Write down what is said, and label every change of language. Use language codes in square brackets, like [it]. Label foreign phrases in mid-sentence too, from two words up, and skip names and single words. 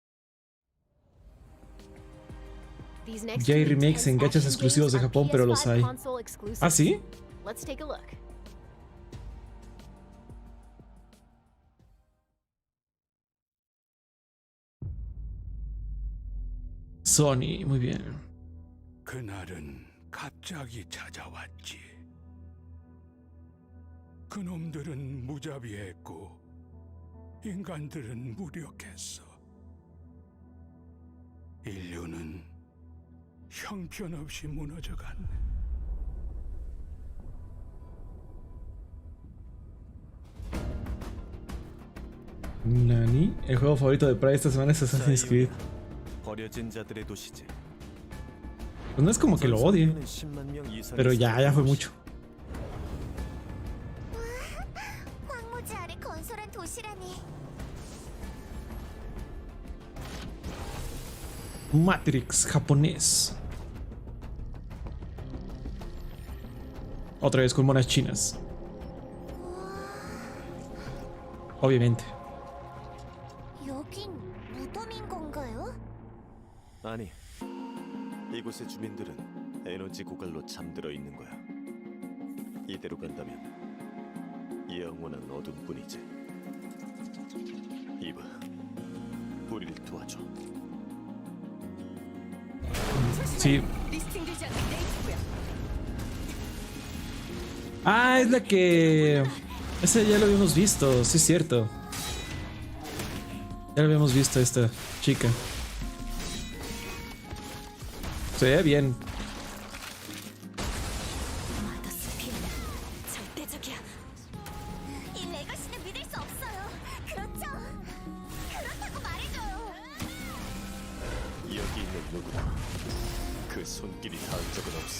[es] Ya hay remakes en gachas exclusivos de Japón, pero los hay. ¿Ah, sí? Sony, muy bien. [ko] 그날은 갑자기 찾아왔지. 그놈들은 무자비했고 인간들은 무력했어. 인류는 형편없이 무너져갔네. [es] Nani, el juego favorito de Pride esta semana es Assassin's Creed. Pues no es como que lo odie, pero ya fue mucho. Matrix japonés. Otra vez con monas chinas. Obviamente. [ko] 아니, 이곳의 주민들은 에너지 고갈로 잠들어 있는 거야. 이대로 간다면 영원한 어둠뿐이지. 이봐, 우리를 도와줘. [es] Sí. Ah, es la que... Ese ya lo habíamos visto, sí es cierto. Ya lo habíamos visto a esta chica. Se ve bien. [ko] 여기 있는 누구도 그 손길이 닿은 적은 없어.